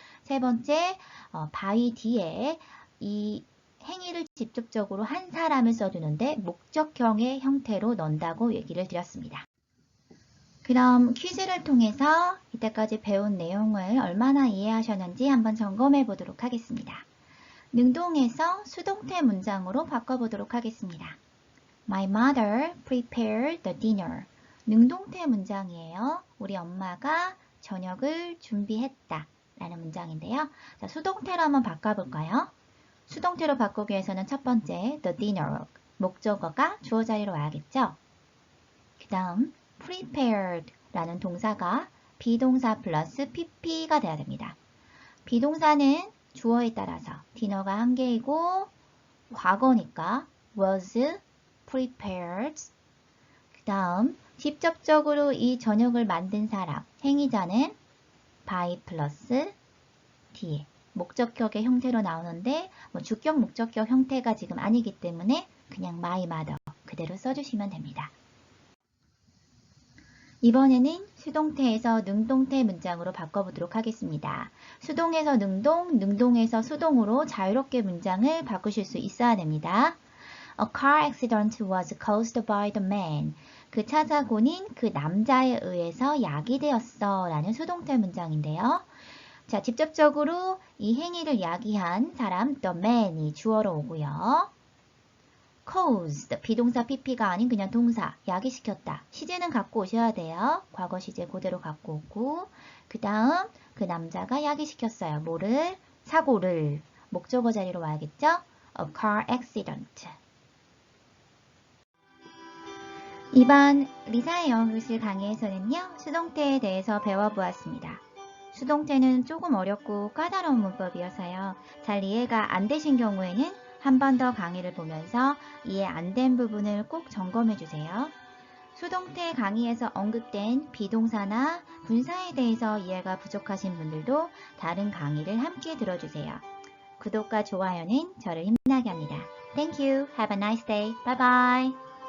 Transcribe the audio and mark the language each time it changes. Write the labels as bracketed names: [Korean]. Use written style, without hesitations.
[Korean] 세 번째, by 뒤에 이 행위를 직접적으로 한 사람을 써주는데 목적형의 형태로 넣는다고 얘기를 드렸습니다. 그럼 퀴즈를 통해서 이때까지 배운 내용을 얼마나 이해하셨는지 한번 점검해 보도록 하겠습니다. 능동에서 수동태 문장으로 바꿔보도록 하겠습니다. [English] My mother prepared the dinner. [Korean] 능동태 문장이에요. 우리 엄마가 저녁을 준비했다 라는 문장인데요. 자, 수동태로 한번 바꿔볼까요? 수동태로 바꾸기 위해서는 첫 번째 the dinner, 목적어가 주어 자리로 와야겠죠? 그 다음 prepared 라는 동사가 비동사 플러스 pp가 돼야 됩니다. 비동사는 주어에 따라서 디너가 한 개이고 과거니까 [English] was prepared. [Korean] 그 다음 직접적으로 이 저녁을 만든 사람, 행위자는 by 플러스 뒤에 목적격의 형태로 나오는데 주격, 목적격 형태가 지금 아니기 때문에 그냥 [English] my mother [Korean] 그대로 써주시면 됩니다. 이번에는 수동태에서 능동태 문장으로 바꿔보도록 하겠습니다. 수동에서 능동, 능동에서 수동으로 자유롭게 문장을 바꾸실 수 있어야 됩니다. [English] A car accident was caused by the man. [Korean] 그 차사고는 그 남자에 의해서 야기되었어 라는 수동태 문장인데요. 자, 직접적으로 이 행위를 야기한 사람 [English] the man [Korean] 이 주어로 오고요. caused 비동사 pp가 아닌 그냥 동사 야기시켰다. 시제는 갖고 오셔야 돼요. 과거 시제 그대로 갖고 오고 그 다음 그 남자가 야기시켰어요. 뭐를? 사고를. 목적어 자리로 와야겠죠? [English] A car accident. [Korean] 이번 리사의 영어 교실 강의에서는요. 수동태에 대해서 배워보았습니다. 수동태는 조금 어렵고 까다로운 문법이어서요. 잘 이해가 안 되신 경우에는 한 번 더 강의를 보면서 이해 안 된 부분을 꼭 점검해 주세요. 수동태 강의에서 언급된 비동사나 분사에 대해서 이해가 부족하신 분들도 다른 강의를 함께 들어주세요. 구독과 좋아요는 저를 힘나게 합니다. [English] Thank you. Have a nice day. Bye bye.